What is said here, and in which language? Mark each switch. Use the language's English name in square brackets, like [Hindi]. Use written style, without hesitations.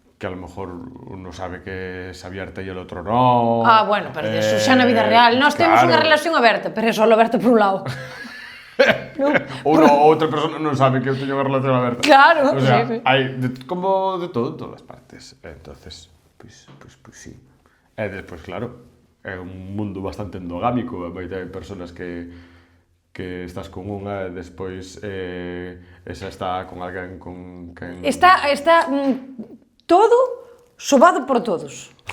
[Spanish] Que a lo mejor uno sabe que es abierta y el otro no... [Galician] Ah, bueno, pero eso xa na vida real. Nós temos unha relación aberta, pero é só aberta por un lado. Outra persona non sabe que eu teño unha relación aberta. Claro, o sea, hai como de todo en todas partes. Entonces, pois sí. E despois, claro, é un mundo bastante endogámico. Hai personas que estás con unha e despois esa está con alguén con quen... Está todo sobado por todos.